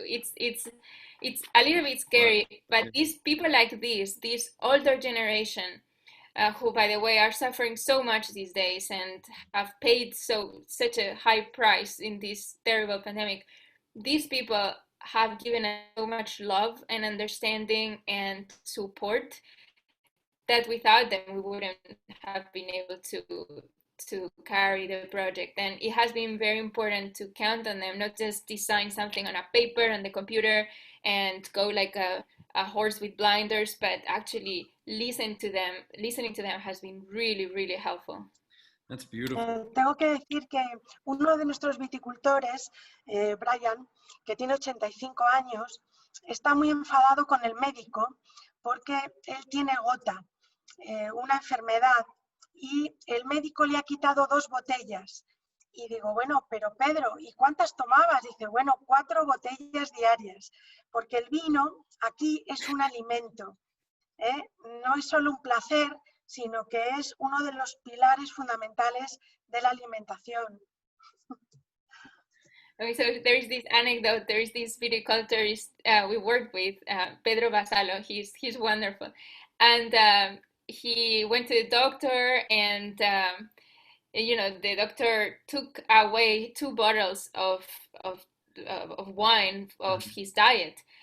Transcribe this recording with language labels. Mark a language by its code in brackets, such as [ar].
[en] It's a little bit scary, but these people like this older generation, who, by the way, are suffering so much these days and have paid such a high price in this terrible pandemic, these people have given us so much love and understanding and support that without them we wouldn't have been able to carry the project. And it has been very important to count on them, not just design something on a paper and the computer and go like a horse with blinders, but actually listening to them has been really, really helpful. That's beautiful. [es] Tengo que decir que uno de nuestros viticultores, Bryan, que tiene 85 años, está muy enfadado con el médico porque él tiene gota, una enfermedad, y el médico le ha quitado 2 botellas. Y digo, bueno, pero Pedro, ¿y cuántas tomabas? Dice, bueno, 4 botellas diarias, porque el vino aquí es un alimento, no es solo un placer, sino que es uno de los pilares fundamentales de la alimentación. [en] Okay, so there is this anecdote. There is this viticulturist we worked with, Pedro Basalo. He's wonderful, and he went to the doctor, and the doctor took away 2 bottles of wine of his diet.